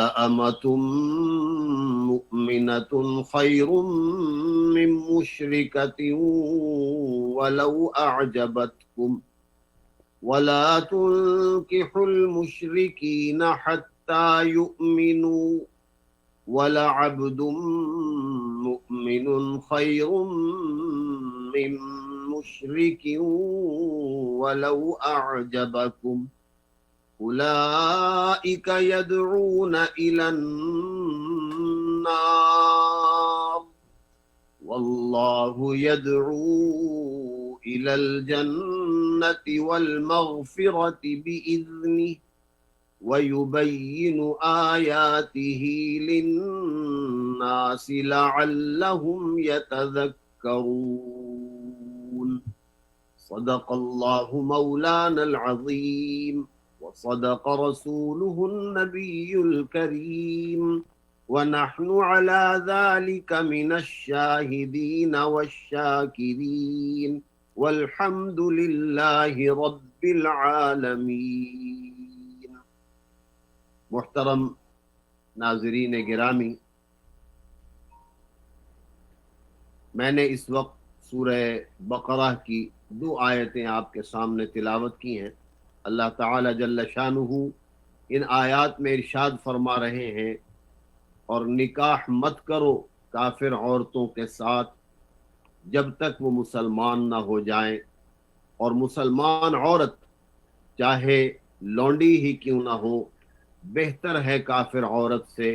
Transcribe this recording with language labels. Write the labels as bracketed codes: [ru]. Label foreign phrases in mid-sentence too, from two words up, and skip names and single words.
[ar] أمة مؤمنة خير من مشركة ولو أعجبتكم ولا تنكحوا المشركين حتى يؤمنوا ولعبد مؤمن خير من مشرك ولو أعجبكم أولئك يدعون إلى النار والله يدعو إلى الجنة والمغفرة بإذنه ويبين آياته للناس لعلهم يتذكرون. صدق الله مولانا العظيم وصدق رسوله النبي الكريم ونحن على ذلك من الشاهدين والشاكرين والحمد لله رب العالمين. [hi] मुहतरम नाज़रीन गिरामी, मैंने इस वक्त सूरह बकरा की 2 आयतें आपके सामने तिलावत की हैं। अल्लाह ताला [ar] جل شانه [hi] इन आयात में इरशाद फरमा रहे हैं, और निकाह मत करो काफिर औरतों के साथ जब तक वो मुसलमान ना हो जाएं, और मुसलमान औरत चाहे लौंडी ही क्यों ना हो, बेहतर है काफिर औरत से।